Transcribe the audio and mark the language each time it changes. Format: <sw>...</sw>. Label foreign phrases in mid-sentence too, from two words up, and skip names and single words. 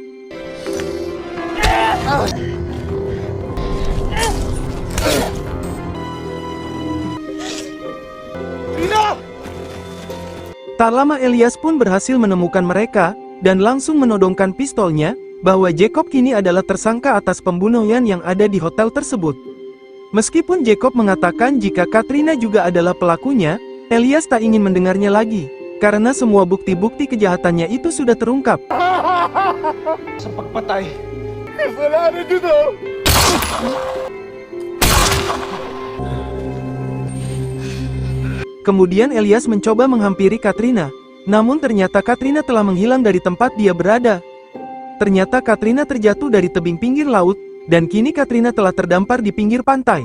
<id>Tak lama Elias pun berhasil menemukan mereka, dan langsung menodongkan pistolnya, bahwa Jacob kini adalah tersangka atas pembunuhan yang ada di hotel tersebut. Meskipun Jacob mengatakan jika Katrina juga adalah pelakunya, Elias tak ingin mendengarnya lagi, karena semua bukti-bukti kejahatannya itu sudah terungkap.</id> <tl>Sa pagpatay. Kasalanan nyo to!</tl> <id>Kemudian Elias mencoba menghampiri Katrina, namun ternyata Katrina telah menghilang dari tempat dia berada. Ternyata Katrina terjatuh dari tebing pinggir laut, dan kini Katrina telah terdampar di pinggir pantai.</id>